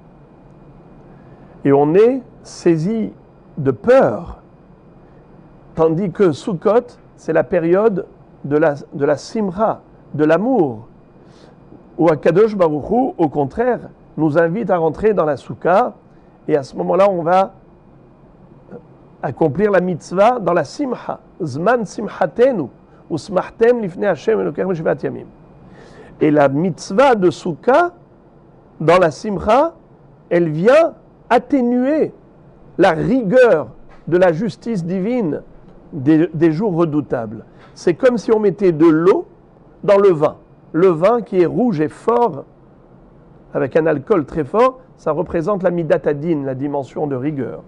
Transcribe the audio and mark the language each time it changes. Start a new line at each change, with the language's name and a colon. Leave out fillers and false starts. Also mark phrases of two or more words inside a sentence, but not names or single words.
French: Et on est saisi de peur, tandis que Sukkot, c'est la période de la simra, de l'amour, où
Hebrew: הקדוש ברוך הוא,
French: au contraire, nous invite à rentrer dans la soukha, et à ce moment-là, on va accomplir la mitzvah dans la simha,
Hebrew: זמן שמחתנו, ושמחתם לפני השם אלוקינו בשבעת ימים.
French: Et la mitzvah de soukha, dans la simcha, elle vient atténuer la rigueur de la justice divine des jours redoutables. C'est comme si on mettait de l'eau dans le vin. Le vin qui est rouge et fort, avec un alcool très fort, ça représente la
Hebrew: מידת הדין,
French: la dimension de rigueur.